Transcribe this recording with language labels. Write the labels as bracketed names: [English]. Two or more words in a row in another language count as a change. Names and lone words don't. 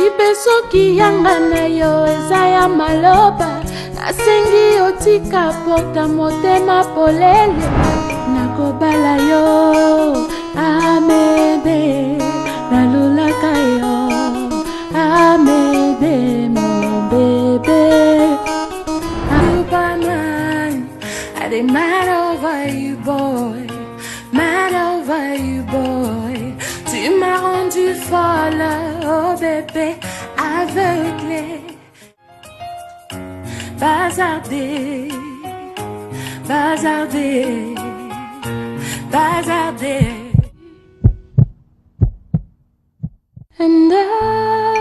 [Lingala] soki yanga na yo eza ya maloba nasengi otika porta motema polele nakobala yo Amédée nalulaka yo [French] Amédée mon bébé Superman [Nigerian Pidgin] I dey mad over you boy mad over you boy [French] tu m'as rendu folle oh bébé aveuglé bazardé bazardé bazardé and